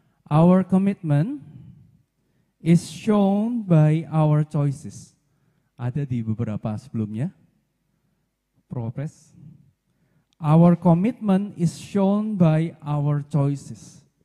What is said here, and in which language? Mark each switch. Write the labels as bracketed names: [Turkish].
[English] Our commitment is shown by our choices. [Indonesian] Ada di beberapa sebelumnya. [English] Progress. Our commitment is shown by our choices.